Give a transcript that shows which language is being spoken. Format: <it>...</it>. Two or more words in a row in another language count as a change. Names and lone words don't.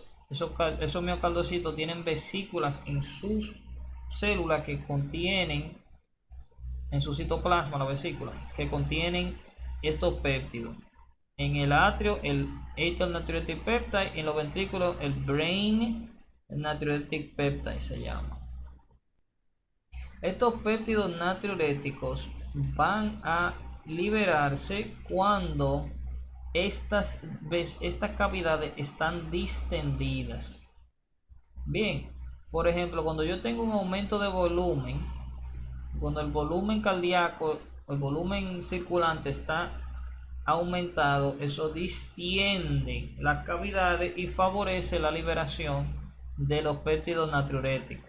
<es>Esos miocardiocitos tienen vesículas en sus células que contienen, en su citoplasma, la vesícula, que contienen estos péptidos. En el atrio, el</es> <en>atrial natriuretic peptide,</en> <es>en los ventrículos, el</es> <en>brain natriuretic peptide</en> <es>se llama. Estos péptidos natriuréticos van a liberarse cuando estas cavidades están distendidas. Bien, Por ejemplo, cuando yo tengo un aumento de volumen, cuando el volumen cardíaco, el volumen circulante está aumentado, eso distiende las cavidades y favorece la liberación de los péptidos natriuréticos.</es>